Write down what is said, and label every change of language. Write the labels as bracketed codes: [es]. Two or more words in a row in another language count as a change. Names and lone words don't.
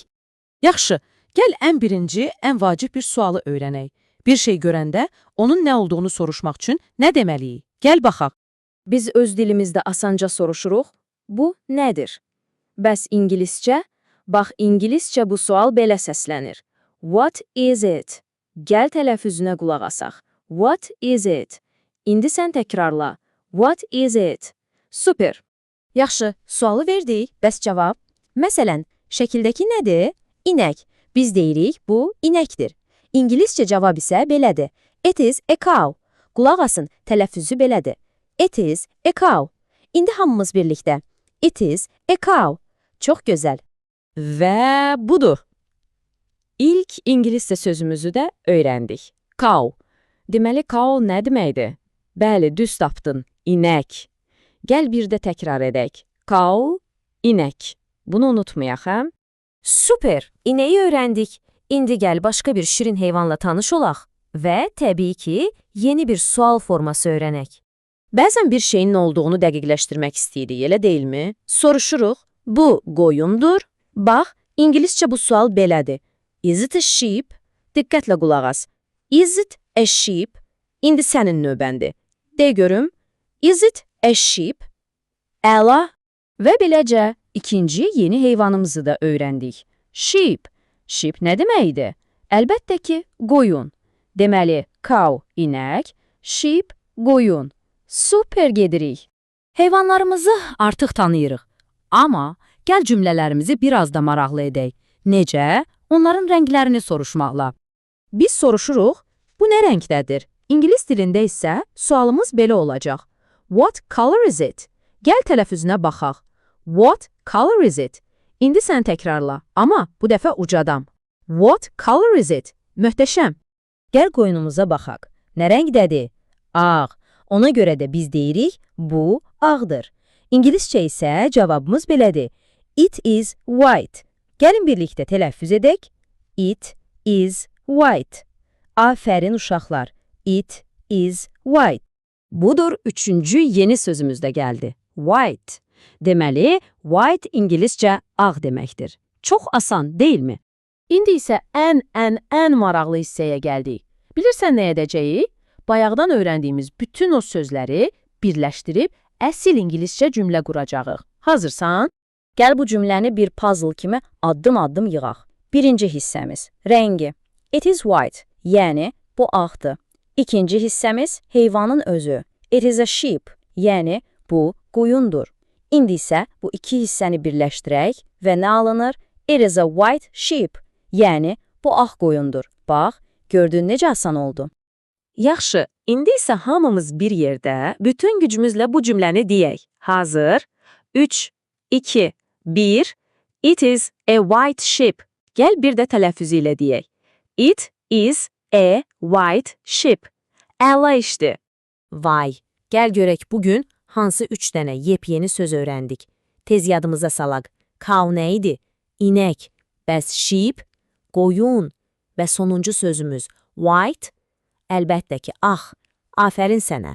[az] Yaxşı, gəl ən birinci, ən vacib bir sualı öyrənək. Bir şey görəndə onun nə olduğunu soruşmaq üçün nə deməliyik? Gəl baxaq. Biz öz dilimizdə asanca soruşuruq. Bu nədir? Bəs ingiliscə? Bax, ingiliscə bu sual belə səslənir. [en] What is it? [az] Gəl tələffüzünə qulaq asaq. [en] What is it? [az] İndi sən təkrarla. [en] What is it? Super. [az] Yaxşı, sualı verdik, bəs cavab? Məsələn, şəkildəki nədir? İnək. Biz deyirik, bu inəkdir. İngiliscə cavab isə belədir. [en] It is a cow. [az] Qulaq asın, tələffüzü belədir. [en] It is a cow. [az] İndi hamımız birlikdə. [en] It is a cow. [az] Çox gözəl. Və budur. İlk ingiliscə sözümüzü də öyrəndik. Cow. Deməli, cow nə deməkdir? Bəli, düz tapdın. İnək. Gəl bir də təkrar edək. Cow, inək. Bunu unutmayaq, hə? Super. İnəyi öyrəndik. İndi gəl başqa bir şirin heyvanla tanış olaq. Və təbii ki, yeni bir sual forması öyrənək. Bəzən bir şeyin nə olduğunu dəqiqləşdirmək istəyirik, elə deyilmi? Soruşuruq. Bu qoyundur. Bax, ingiliscə bu sual belədir. [en] Is it a sheep? [az] Diqqətlə qulaq as. [en] Is it a sheep? [az] İndi sənin növbəndir. De görüm. [en] Is it a sheep? [az] Əla. Və beləcə ikinci yeni heyvanımızı da öyrəndik. Sheep. Sheep nə deməkdir? Əlbəttə ki, qoyun. Deməli, cow, inək, sheep, qoyun. Super gedirik. Heyvanlarımızı artıq tanıyırıq. Amma gəl cümlələrimizi biraz da maraqlı edək. Necə? Onların rənglərini soruşmaqla. Biz soruşuruq, bu nə rəngdədir? İngilis dilində isə sualımız belə olacaq. [en] What color is it? [az] Gəl tələffüzünə baxaq. [en] What color is it? [az] İndi sən təkrarla, amma bu dəfə ucadan. [en] What color is it? [az] Möhtəşəm. Gəl qoyunumuza baxaq. Nə rəngdədir? Ağ. Ona görə də biz deyirik, bu ağdır. İngiliscə isə cavabımız belədir. [en] It is white. [az] Gəlin birlikdə tələffüz edək. [en] It is white. [az] Afərin uşaqlar. [en] It is white. [az] Budur üçüncü yeni sözümüz də gəldi. White. Deməli, white ingiliscə ağ deməkdir. Çox asan, deyilmi? İndi isə ən maraqlı hissəyə gəldik. Bilirsən nə edəcəyik? Bayaqdan öyrəndiyimiz bütün o sözləri birləşdirib əsl ingiliscə cümlə quracağıq. Hazırsan? Gəl bu cümləni bir puzzle kimi addım-addım yığaq. Birinci hissəmiz, rəngi. [en] It is white, [az] yəni bu ağdır. İkinci hissəmiz, heyvanın özü. [en] It is a sheep, [az] yəni bu qoyundur. İndi isə bu iki hissəni birləşdirək və nə alınır? [en] It is a white sheep, [az] yəni bu ağ qoyundur. Bax, gördün necə asan oldu. Yaxşı, indi isə hamımız bir yerdə bütün gücümüzlə bu cümləni deyək. Hazır? 3, 2, 1. [en] It is a white sheep. [az] Gəl bir də tələffüzü ilə deyək. [en] It is a white sheep. [az] Əla işdir. Vay, gəl görək bugün hansı 3 dənə yepyeni söz öyrəndik. Tez yadımıza salaq. Cow nə idi? İnək. Bəs sheep? Qoyun. Və sonuncu sözümüz white? Əlbəttə ki, ağ. Afərin sənə.